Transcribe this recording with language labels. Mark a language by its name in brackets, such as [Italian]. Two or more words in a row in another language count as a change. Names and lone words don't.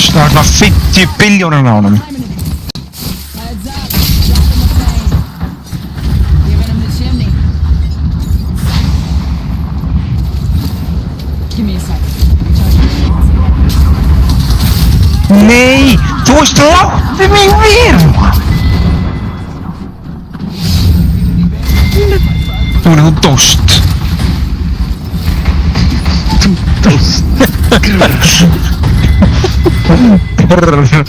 [Icelandic] Það er svona 50 billjónir á honum. [English] Heads up. Dropping the plane. Giving him the chimney. Give me a second. [Icelandic] Nei, þú veist láttu mig vera. Jónkunni, þú dóst. Grrr.